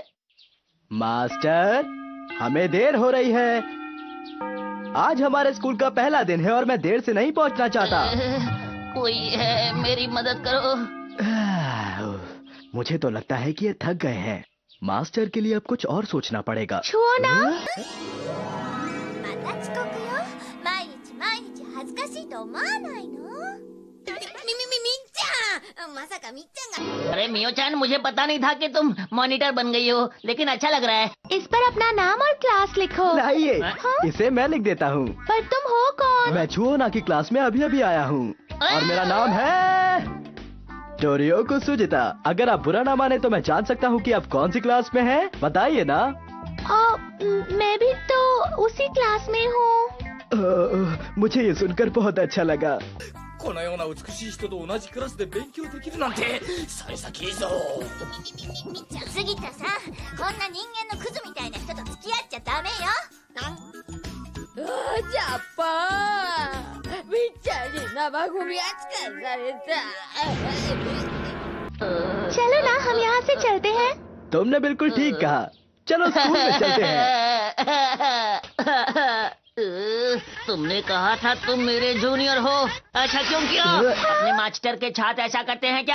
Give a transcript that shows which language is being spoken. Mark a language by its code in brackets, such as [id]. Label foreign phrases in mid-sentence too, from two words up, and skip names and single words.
[hi] मास्टर, हमें देर हो रही है। आज हमारे स्कूल का पहला दिन है और मैं देर से नहीं पहुंचना चाहता। कोई है, मेरी मदद करो। मुझे तो लगता है कि ये थक गए हैं। मास्टर के लिए अब कुछ और सोचना पड़ेगा। छुओ ना। [ja] また遅刻よ。毎日毎日恥ずかしいと思わないの？みっちゃん、まさかみっちゃんが。 [hi] अरे मियो चान, मुझे पता नहीं था कि तुम मॉनिटर बन गई हो, लेकिन अच्छा लग रहा है। इस पर अपना नाम और क्लास लिखो। लाइए, इसे मैं लिख देता हूँ। पर तुम हो कौन? मैं छुओना की क्लास में अभी अभी आया हूँ और मेरा नाम है डोरियोकु सुजिता। अगर आप बुरा ना माने तो मैं जान सकता हूँ कि आप कौन सी क्लास में हैं? बताइए ना। मैं भी तो उसी क्लास में हूँ। मुझे ये सुनकर बहुत अच्छा लगा। [ja] このような美しい人と同じクラスで勉強できるなんて幸先いいぞ。みっちゃん、杉田さん、こんな人間のクズみたいな人と付き合っちゃダメよ。ジャパン、みっちゃんに生ゴミ扱いされた。 [hi] चलो ना, हम यहाँ से चलते हैं। तुमने बिल्कुल ठीक कहा। चलो स्कूल में चलते हैं। तुमने कहा था तुम मेरे जूनियर हो। अच्छा क्यों किया? अपने मास्टर के छात्र ऐसा करते हैं क्या?